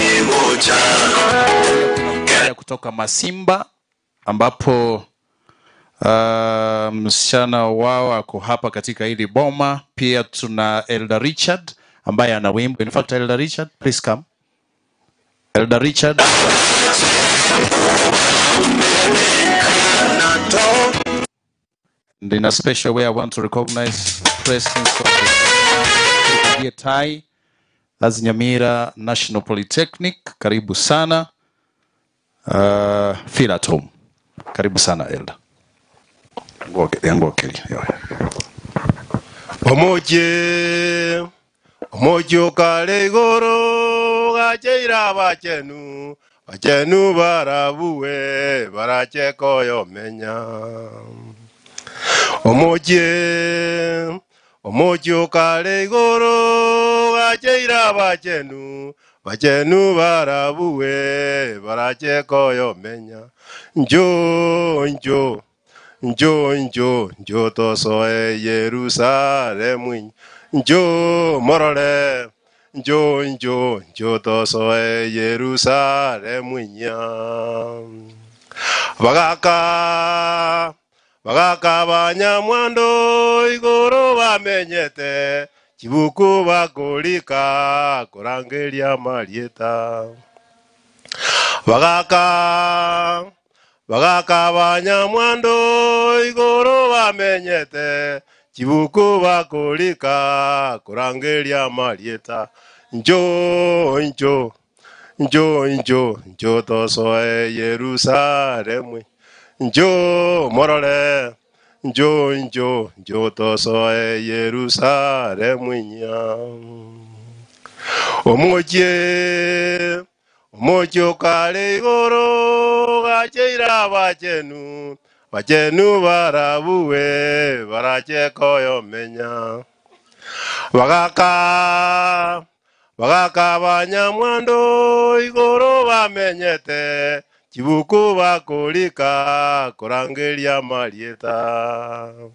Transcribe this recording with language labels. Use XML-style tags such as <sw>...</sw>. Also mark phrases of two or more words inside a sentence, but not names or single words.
<sw>kutoka Masimba ambapo Msichana wao ako hapa katika hili boma. Pia tuna Elder Richard ambaye ana wimbo.</sw> <en>In fact, Elder Richard, please come. Elder Richard. And in a special way, I want to recognize the presence of the Tai. That's Nyamira National Polytechnic.</en> <sw>Karibu sana.</sw> <en>Feel at home.</en> <sw>Karibu sana, Elder.</sw> <guz>Omoje kale igoro gacheira bachenu barabuwe barache koyo menya omoje kale igoro gacheira bachenu barabuwe barache koyo menya njo tosoe Yerusalemu njo morale njo tosoe Yerusalemu nya bagaka banyamwando igoro bamenyete chibuku bakolika kurangeria marieta bagaka banyamwando igoro bamenyete chibuku bakolika kurangeria marieta njo tosoe Yerusalemu njo morale njo tosoe Yerusalemu nya omoje kale igoro gacheira bachenu barabuwe barache koyo menya bagaka banyamwando igoro bamenyete chibuku bakolika kurangeria marieta</guz>